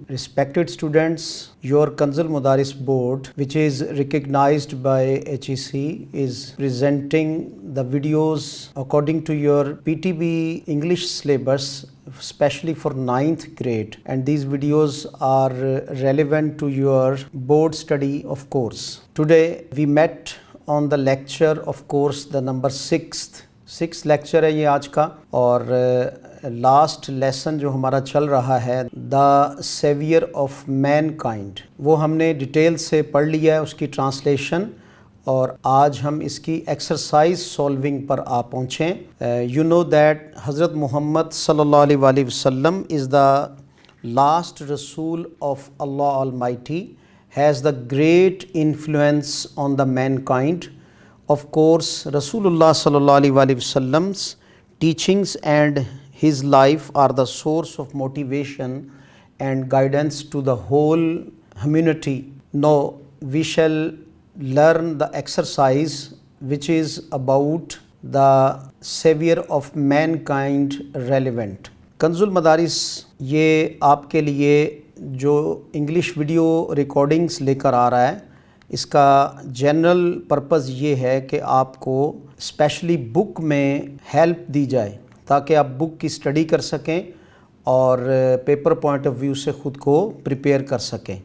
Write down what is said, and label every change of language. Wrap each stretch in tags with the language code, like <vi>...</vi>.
<en>Respected students, your Kanz al-Madaris board, which is recognized by HEC, is presenting the videos according to your PTB English syllabus, especially for 9th grade, and these videos are relevant to your board study of course. Today we met on the lecture of course the number 6th</en> <ur>lecture ہے یہ آج کا، اور last lesson جو ہمارا چل رہا ہے دا سیویئر آف مین کائنڈ، وہ ہم نے ڈیٹیل سے پڑھ لیا ہے اس کی ٹرانسلیشن، اور آج ہم اس کی ایکسرسائز سولونگ پر آ پہنچیں.</ur> <en>You know that حضرت Muhammad صلی اللہ علیہ وآلہ وسلم از دا لاسٹ رسول of Allah almighty, has the great influence on the mankind. Of course, Rasulullah sallallahu alaihi wa sallam's teachings and his life are the source of motivation and guidance to the whole humanity. Now we shall learn the exercise which is about the savior of mankind relevant.</en> <ur>کنز المدارس یہ آپ کے لیے جو English video recordings لے کر آ رہا ہے، اس کا جنرل پرپز یہ ہے کہ آپ کو اسپیشلی بک میں ہیلپ دی جائے تاکہ آپ بک کی اسٹڈی کر سکیں اور پیپر پوائنٹ آف ویو سے خود کو پریپیئر کر سکیں.</ur>